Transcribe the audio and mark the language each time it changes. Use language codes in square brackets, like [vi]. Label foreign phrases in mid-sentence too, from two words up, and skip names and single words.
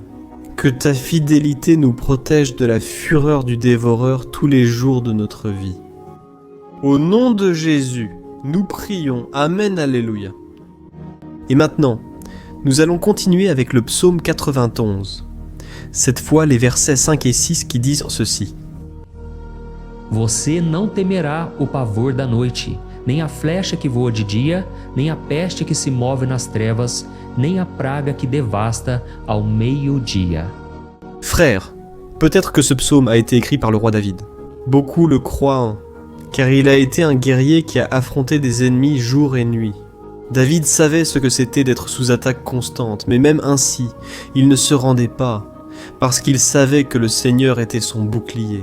[fr] Que ta fidélité nous protège de la fureur du dévoreur tous les jours de notre vie. Au nom de Jésus, nous prions. Amen, alléluia. Et maintenant, nous allons continuer avec le psaume 91. Cette fois, les versets 5 et 6 qui disent ceci. [pt] Você não temerá o pavor da noite, nem a flecha que voa de dia, nem a peste que se move nas trevas, nem a praga que devasta ao meio-dia. [fr] Frère, Peut-être que ce psaume a été écrit par le roi David. Beaucoup le croient, car il a été un guerrier qui a affronté des ennemis jour et nuit. David savait ce que c'était d'être sous attaque constante, mais même ainsi, il ne se rendait pas, parce qu'il savait que le Seigneur était son bouclier.